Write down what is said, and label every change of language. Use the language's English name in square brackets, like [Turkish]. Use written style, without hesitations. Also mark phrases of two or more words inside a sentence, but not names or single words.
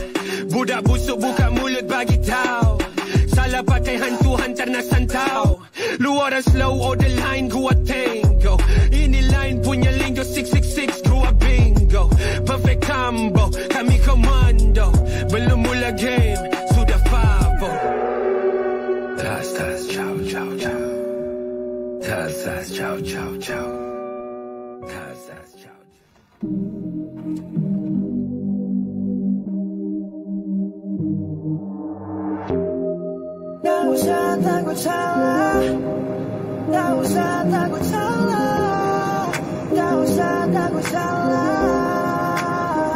[Malay] Budak busuk buka mulut bagi tahu. Salah pakai hantu hantar nak santau. Lu orang [English] slow order line [Malay] gua tango. Ini line punya lingo 666 gua bingo. [English] Perfect combo [Malay] kami komando. Belum mula game sudah favo. Tas tas [Italian] ciao ciao ciao. [Malay] Tas tas [Italian] ciao ciao ciao. [Malay] Tas tas [Italian] ciao. [Malay] Tak usah takut salah. Tak usah takut salah. Tak usah takut salah.